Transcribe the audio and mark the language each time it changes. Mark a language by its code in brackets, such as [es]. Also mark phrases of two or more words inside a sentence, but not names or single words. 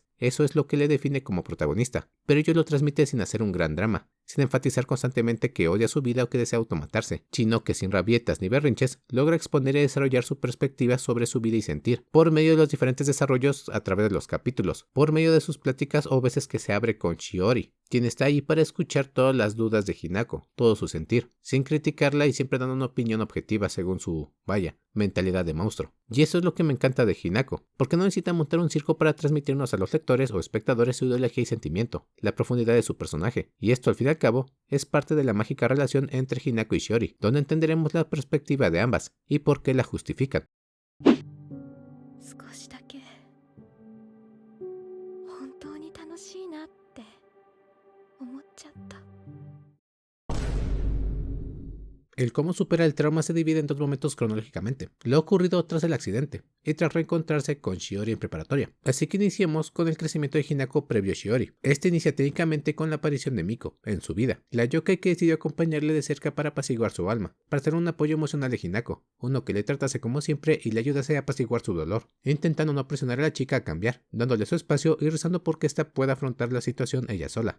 [es] Eso es lo que le define como protagonista, pero ello lo transmite sin hacer un gran drama, sin enfatizar constantemente que odia su vida o que desea automatarse, sino que sin rabietas ni berrinches logra exponer y desarrollar su perspectiva sobre su vida y sentir, por medio de los diferentes desarrollos a través de los capítulos, por medio de sus pláticas o veces que se abre con Shiori, quien está ahí para escuchar todas las dudas de Hinako, todo su sentir, sin criticarla y siempre dando una opinión objetiva según su, mentalidad de monstruo. Y eso es lo que me encanta de Hinako, porque no necesita montar un circo para transmitirnos a los lectores o espectadores su ideología y sentimiento, la profundidad de su personaje, y esto al fin y al cabo es parte de la mágica relación entre Hinako y Shiori, donde entenderemos la perspectiva de ambas y por qué la justifican. [ja] 少しだけ本当に楽しいなって思っちゃった。 [es] El cómo supera el trauma se divide en 2 momentos cronológicamente, lo ocurrido tras el accidente y tras reencontrarse con Shiori en preparatoria. Así que iniciemos con el crecimiento de Hinako previo a Shiori. Este inicia técnicamente con la aparición de Miko en su vida, la yokai que decidió acompañarle de cerca para apaciguar su alma, para ser un apoyo emocional de Hinako, uno que le tratase como siempre y le ayudase a apaciguar su dolor, intentando no presionar a la chica a cambiar, dándole su espacio y rezando porque ésta pueda afrontar la situación ella sola.